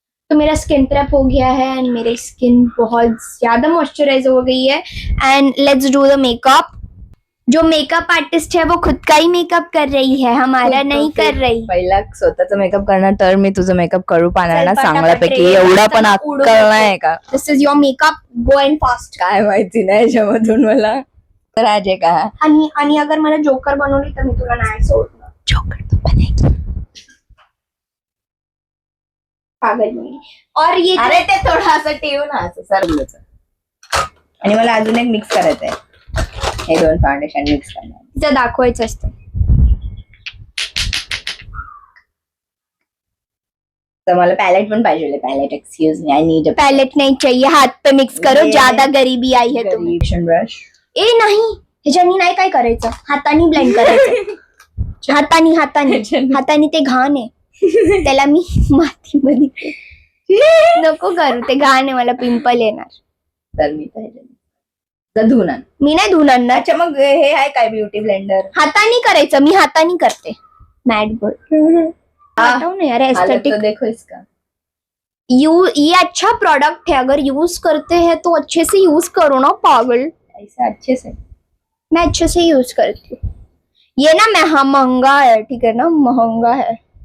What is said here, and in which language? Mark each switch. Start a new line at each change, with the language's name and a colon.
Hindi: तो मेरा skin prep हो गया है एंड मेरी स्किन बहुत ज्यादा मॉइस्चराइज हो गई है. And
English: Let's do the makeup.
Hindi: जो मेकअप आर्टिस्ट है वो खुद का ही मेकअप कर रही है, हमारा नहीं कर रही.
Marathi: पहिला स्वतःचा मेकअप करणार तर मी तुझं मेकअप करू पाहणार ना चल, चांगल्यापैकी. पटापट रे. एवढा पण चला, उडू अक्कल नको. नाही का?
English: This is your makeup, go and fast.
Marathi: काय माहिती नाही याच्यामधून मला. तर आज आहे का आणि अगर मला जोकर बनवली तर मी तुला नाही सोडणार.
Hindi: जोकर तो बनेगी.
Marathi: पागल मुलगी.
Hindi: और ये
Marathi: अरे ते थोडं असं ठेवू ना, असं सरबलं. आणि मला अजून एक मिक्स करायचं आहे. हे दोन फाउंडेशन मिक्स करणार. तिचं दाखवायचं असतं. तर मला पॅलेट पण पाहिजे.
English: palette, excuse me, I need a
Hindi: palette नहीं चाहिए, हाथ पे मिक्स करो. ये- ज्यादा गरीबी आई है तुम्हें. ब्रश.
Marathi: ए नाही, ह्याच्यानी नाही काय करायचं, हातानी ब्लेंड करायचं. हातानी ते घाण आहे. त्याला मी मातीमध्ये नको करू, ते घाण आहे, मला पिंपल येणार. तर मी पाहिजे धुवून आण. मी नाही धुणार. अच्छा, मग हे आहे काय ब्युटी ब्लेंडर? हातानी करायचं, मी हातानी करते.
English: Mad girl.
Hindi: हटाओ ना यार, एस्थेटिक. देखो इसका. ये अच्छा प्रोडक्ट है, अगर यूज करते हैं तो अच्छे से यूज करो ना पागल. ऐसा अच्छे से. मैं अच्छे से यूज करती हूँ. ये ना महंगा है, ठीक है ना, महंगा है.